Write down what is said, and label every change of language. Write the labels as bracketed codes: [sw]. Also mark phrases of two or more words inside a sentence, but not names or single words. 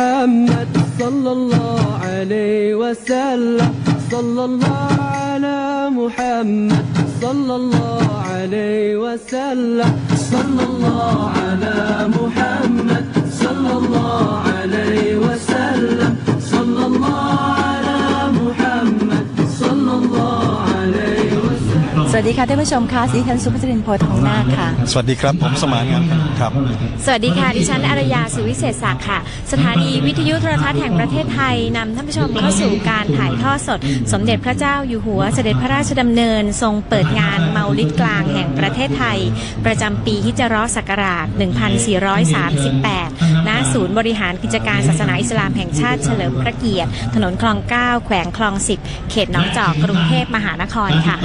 [ar] محمد صلى الله عليه وسلم صلى الله على محمد صلى الله عليه وسلم صلى الله على محمد صلى الله عليه وسلم صلى الله على محمد صلى الله عليه وسلم [th] สวัสดีค่ะท่านผู้ชมค่ะดิฉันสุภัชรินทร์โพธิ์ทองนาคค่ะ สวัสดีครับผมสมานงามครับ สวัสดีค่ะดิฉันอารยาสุวิเศษศักดิ์ค่ะสถานีวิทยุโทรทัศน์แห่งประเทศไทยนำท่านผู้ชมเข้าสู่การถ่ายทอดสดสมเด็จพระเจ้าอยู่หัวเสด็จพระราชดำเนินทรงเปิดงานเมาลิดกลางแห่งประเทศไทยประจำปีฮิจเราะห์ศักราช 1438 ณ ศูนย์บริหารกิจการศาสนาอิสลามแห่งชาติเฉลิมพระเกียรติถนนคลอง 9 แขวงคลอง 10 เขตหนองจอกกรุงเทพมหานครค่ะ